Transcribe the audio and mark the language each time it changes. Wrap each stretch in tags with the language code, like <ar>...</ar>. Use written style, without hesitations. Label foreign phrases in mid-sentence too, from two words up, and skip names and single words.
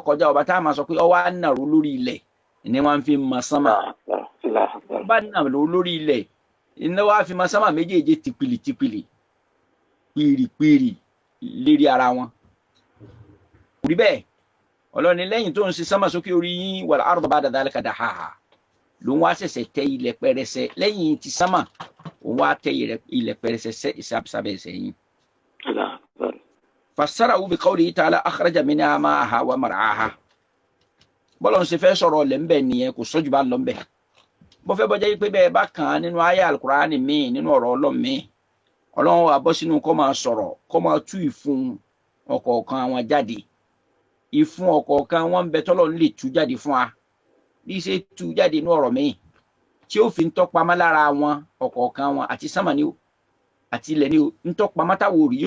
<yo>ọkọjá ọba tá a máa sọ pé ọwọ́ á nàró lórí ilẹ̀ ni wọ́n fi mọ sámà ọba nàró lórí ilẹ̀ iná wá fi mọ sámà méjèèjì tìpìlì pìrìpìrì lérí ara wọn rí bẹ́ẹ̀ Ọlọ́run lẹ́yìn tó ń ṣe sámà sókè orí yín</yo> <ar>والأرض بعد ذلك دحاها</ar> <yo>ló ń wá ṣẹ̀ṣẹ̀ tẹ ilẹ̀ pẹrẹsẹ lẹ́yìn ti sámà òun wá tẹ ilẹ̀ pẹrẹsẹ sábẹ́ ẹsẹ̀ yín.</yo> <ar>فسره بقوله تعالى أخرج منها ماءها ومرعاها</ar> <yo>bọ́lọ̀ ń ṣe fẹ́ sọ̀rọ̀ lẹ́ńbẹ̀ nìyẹn kò sọ́jú bá lọ́ńbẹ̀ bó fẹ́ bọ́jà yìí pé bẹ́ẹ̀ bá kàn án nínú ayé al-Qur'ani míì nínú ọ̀rọ̀ Ọlọ́run míì Ọlọ́run wa bọ́ sínú kó máa sọ̀rọ̀ kó máa tú ìfun ọ̀kọ̀ọ̀kan wọn jáde ìfun ọ̀kọ̀ọ̀kan wọn ń bẹ tọ́lọ́run lè tú jáde fún wa bí ṣe tú jáde nínú ọ̀rọ̀ míì tí ó fi ń tọ́pamọ́ lára wọn ọ̀kọ̀ọ̀kan wọn àti sámà ni ó àti ilẹ̀ ni ó ń tọ́pamọ́ táwọn òrì yóò</yo>